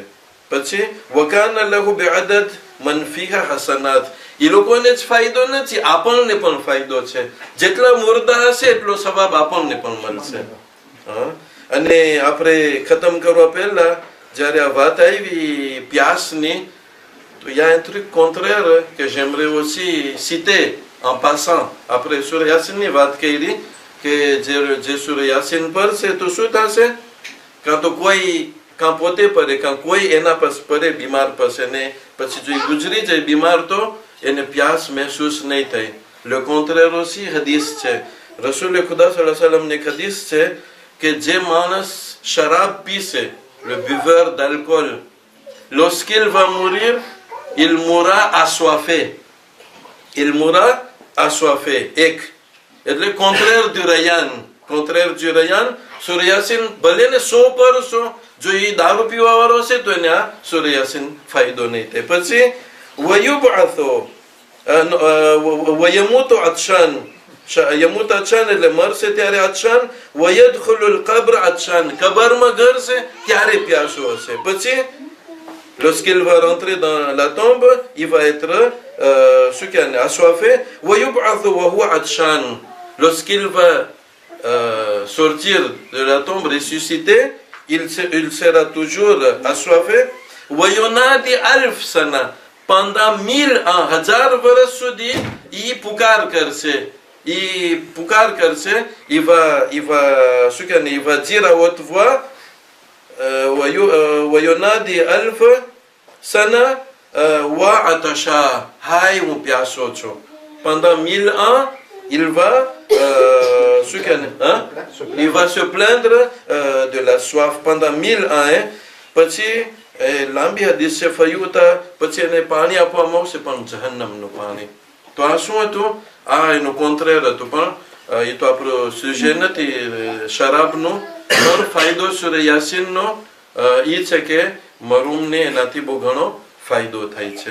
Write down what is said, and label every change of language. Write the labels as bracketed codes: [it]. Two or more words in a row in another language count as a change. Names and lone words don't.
[gu] પછી [ar] وكان له بعدد من فيها حسنات, [gu] એ લોકોને જ ફાયદો નથી, આપણને પણ ફાયદો છે, જેટલા મુર્દા હશે એટલો સવાબ આપણને પણ મળશે. અને આપણે ખતમ કરવા પહેલા જ્યારે આ વાત આવી પ્યાસની, તો [fr] il y a un truc contraire que j'aimerais aussi citer en passant. [gu] આપણે સૂરહ યાસીનની વાત કરી કે જે સૂરહ યાસીન પડશે તો શું થશે, કાં તો કોઈ કાં પોતે પડે કાં કોઈ એના પર પડે બીમાર પડશે, ને પછી જો ગુજરી જાય બીમાર તો એને પ્યાસ મહેસૂસ નહીં થાય. [fr] Le contraire aussi [gu] હદીસ છે, રસૂલ ખુદા [ar] صلى الله عليه وسلم [gu] ની હદીસ છે કે જે માણસ શરાબ પીશે, [fr] le buveur d'alcool, lorsqu'il va mourir, il mourra assoiffé, il mourra assoiffé. [gu] એક એટલે [fr] contraire du rayyan, contraire du rayyan. [gu] સૂરહ યાસીન ભલે ને 100%, જો એ દારૂ પીવા વાળો હશે તો એને આ સૂરહ યાસીન ફાયદો નહીં થાય. પછી [ar] ويبعث ويموت عطشان, يموت عطشان [gu] એટલે મરશે ત્યારે અત્શાન, [ar] ويدخل القبر عطشان, [gu] કબરમાં ઘરશે ત્યારે પ્યાસો હશે. [fr] પછી lorsqu'il va rentrer dans la tombe, il va être assoiffé. [ar] ويبعث وهو عطشان, [fr] lorsqu'il va sortir de la tombe ressuscité, il sera toujours assoiffé. [ar] وينادي ألف سنة, [fr] pendant 1000 ans, [gu] 1000 વર્ષ સુધી il પુકાર કરશે, [fr] il va dire à haute voix, [ar] وينادي ألف سنة وعطشا, هاي [gu] હું પ્યાસો છું. [fr] pendant 1000 ans il va il va se plaindre de la soif pendant 1000 ans. [gu] પછી લાંબી હદીસ છે, ફયુતા, પછી એને પાણી આપવામાં આવશે પણ જહન્નમનું પાણી. તો આ શું હતું, આ એનું કોન્ટ્રેર હતું, પણ એ તો આપણો સુજે નથી શરાબનું. પણ ફાયદો સૂરહ યાસીનનો એ છે કે મરૂમને એનાથી બહુ ઘણો ફાયદો થાય છે.